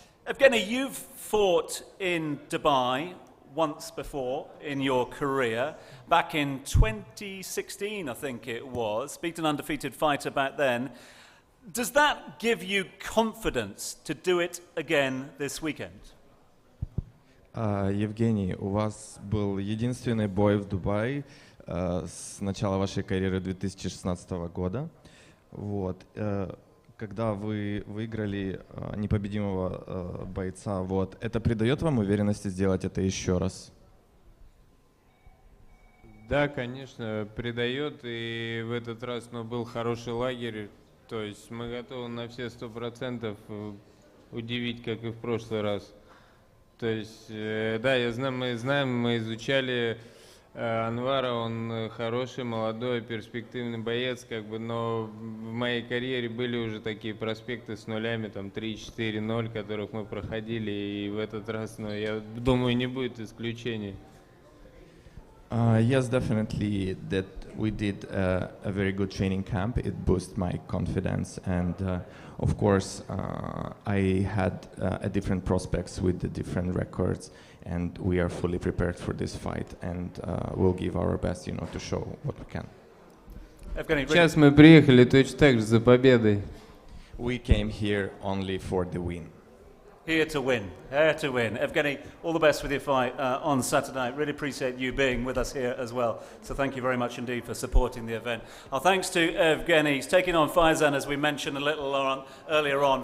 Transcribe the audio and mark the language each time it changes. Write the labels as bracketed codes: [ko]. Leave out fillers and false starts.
[en] Evgeny, you've fought in Dubai once before in your career, back in 2016, I think it was. Beat an undefeated fighter back then. Does that give you confidence to do it again this weekend? [ru] Евгений, у вас был единственный бой в Дубае с начала вашей карьеры 2016 года. Вот. Когда вы выиграли непобедимого бойца, вот, это придает вам уверенности сделать это еще раз? Да, конечно, придает, и в этот раз был хороший лагерь, то есть мы готовы на все 100% удивить, как и в прошлый раз. То есть, да, мы изучали Анвара, он хороший, молодой, перспективный боец, но в моей карьере были уже такие проспекты с нулями, там 3-4-0, которых мы проходили, и в этот раз, я думаю, не будет исключений. [en] Yes, definitely that we did a very good training camp. It boosted my confidence, and of course I had different prospects with the different records, and we are fully prepared for this fight, and we'll give our best, to show what we can. [ru] Сейчас мы приехали точно так же за победой. [en] We came here only for the win. Here to win, here to win. Evgeny, all the best with your fight on Saturday. Really appreciate you being with us here as well. So thank you very much indeed for supporting the event. Our thanks to Evgeny. He's taking on Faizan, as we mentioned a little earlier on.